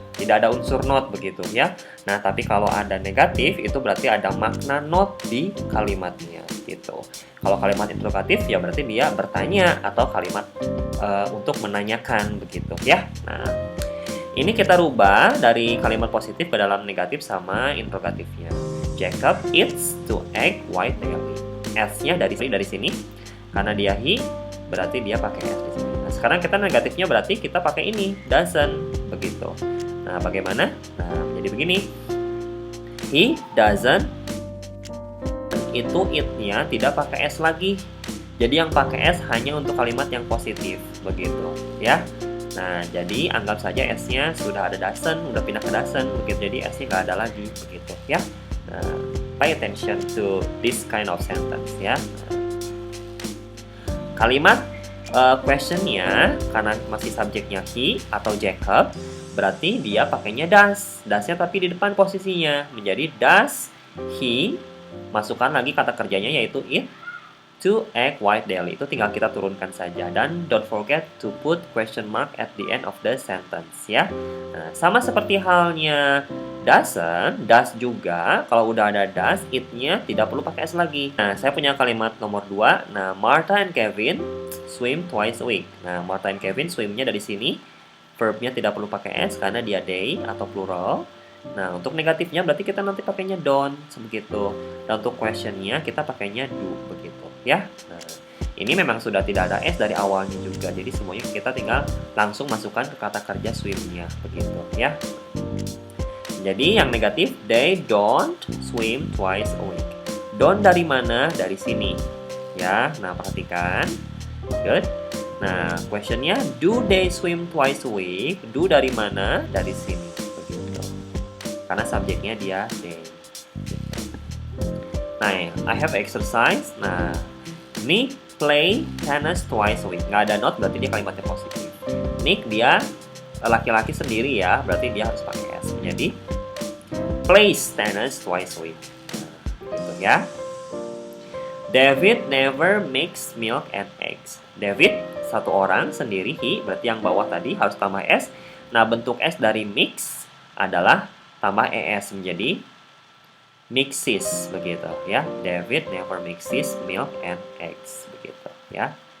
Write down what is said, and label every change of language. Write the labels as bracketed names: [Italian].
[Indonesian] Tidak ada unsur not begitu ya. Nah, tapi kalau ada negatif itu berarti ada makna not di kalimatnya gitu. Kalau kalimat interrogatif ya berarti dia bertanya atau kalimat untuk menanyakan begitu ya. Nah, ini kita rubah dari kalimat positif ke dalam negatif sama interrogatifnya. [English] Jacob eats 2 eggs white daily. [Indonesian] S-nya dari sini karena dia he berarti dia pakai s di sini. Nah, sekarang kita negatifnya berarti kita pakai ini doesn't begitu. Nah, bagaimana? Nah, jadi begini. [English] He doesn't, [Indonesian] itu it-nya tidak pakai s lagi. Jadi yang pakai s hanya untuk kalimat yang positif begitu ya. Nah, jadi anggap saja s-nya sudah ada doesn't, udah pindah ke doesn't begitu. Jadi s-nya nggak ada lagi begitu ya. [English] Nah, pay attention to this kind of sentence ya. [Indonesian] Nah, kalimat question-nya karena masih subjeknya he atau Jacob, berarti dia pakainya does. Does-nya tapi di depan posisinya menjadi [English] does he, [Indonesian] masukkan lagi kata kerjanya yaitu [English] eat 2 egg white daily. [Indonesian] Itu tinggal kita turunkan saja. [English] Dan don't forget to put question mark at the end of the sentence ya. [Indonesian] Nah, sama seperti halnya doesn't, does juga kalau udah ada does, it-nya tidak perlu pakai s lagi. Nah, saya punya kalimat nomor 2. [English] Nah, Martha and Kevin swim twice a week. [Indonesian] Nah, Martha and Kevin swimnya dari sini. Verbnya tidak perlu pakai s karena dia they atau plural. Nah, untuk negatifnya berarti kita nanti pakainya don't sebegitu. Dan untuk questionnya kita pakainya do begitu ya. Nah, ini memang sudah tidak ada s dari awalnya juga. Jadi semuanya kita tinggal langsung masukkan ke kata kerja swimnya begitu ya. Jadi yang negatif, [English] they don't swim twice a week. Don't [Indonesian] dari mana? Dari sini ya. Nah, perhatikan. [English] Good. Nah, questionnya, do they swim twice a week? Do [Indonesian] dari mana? Dari sini begitu. Karena subjeknya dia they. [English] Nah, I have exercise. Nah, Nick play tennis twice a week. [Indonesian] Nggak ada not, berarti dia kalimatnya positif. Nick dia laki-laki sendiri ya, berarti dia harus pakai s. [English] Jadi plays tennis twice a week. [Indonesian] Nah, gitu ya. [English] David never mix milk and eggs. [Indonesian] David satu orang sendiri, he, berarti yang bawah tadi harus tambah s. Nah, bentuk s dari mix adalah tambah es menjadi mixes begitu ya. [English] David never mixes milk and eggs [Indonesian] begitu ya.